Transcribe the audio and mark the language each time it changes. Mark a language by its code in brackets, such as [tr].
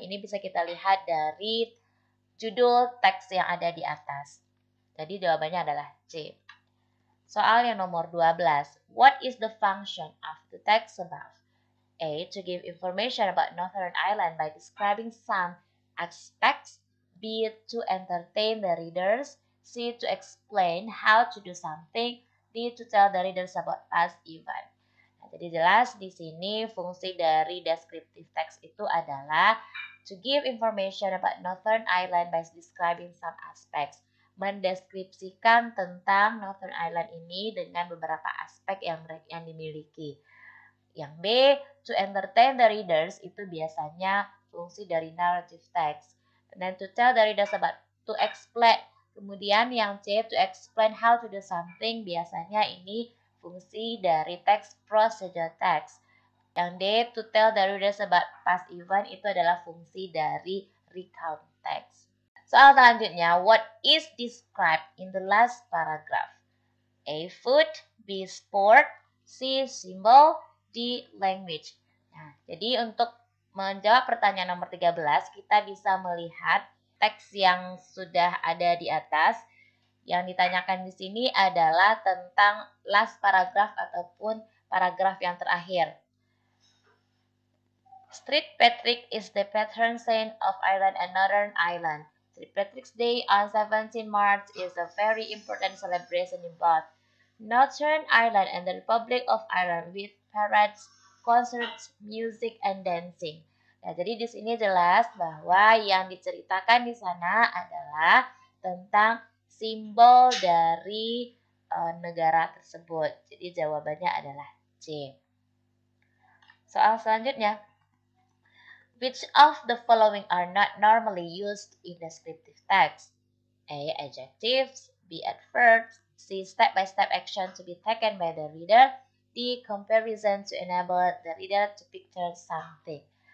[id] Ini bisa kita lihat dari judul teks yang ada di atas. Jadi jawabannya adalah C. Soal yang nomor 12. [en] What is the function of the text above? A. To give information about Northern Ireland by describing some aspects. B. To entertain the readers. C. To explain how to do something. D. To tell the readers about past event. [id] Nah, jadi jelas di sini fungsi dari descriptive text itu adalah [en] to give information about Northern Ireland by describing some aspects. [id] mendeskripsikan tentang Northern Ireland ini dengan beberapa aspek yang dimiliki. Yang B, [en] to entertain the readers [id] itu biasanya fungsi dari narrative text. Dan [en] to tell the readers about, to explain. [id] Kemudian yang C, [en] to explain how to do something, [id] biasanya ini fungsi dari text procedure text. Yang D, [en] to tell the readers about past event, [id] itu adalah fungsi dari recount text. Soal selanjutnya, [en] what is described in the last paragraph? A, food, B, sport, C, symbol, D, language. [id] Nah, jadi untuk menjawab pertanyaan nomor 13, kita bisa melihat teks yang sudah ada di atas. Yang ditanyakan di sini adalah tentang last paragraph ataupun paragraf yang terakhir. [en] St. Patrick is the patron saint of Ireland and Northern Ireland. St. Patrick's Day on 17 March is a very important celebration in both Northern Ireland and the Republic of Ireland with parades, concerts, music, and dancing. [id] Nah, jadi di sini jelas bahwa yang diceritakan di sana adalah tentang simbol dari negara tersebut. Jadi jawabannya adalah C. Soal selanjutnya. [en] Which of the following are not normally used in descriptive text? A. Adjectives, B. Adverbs, C. Step-by-step action to be taken by the reader, D. Comparison to enable the reader to picture something.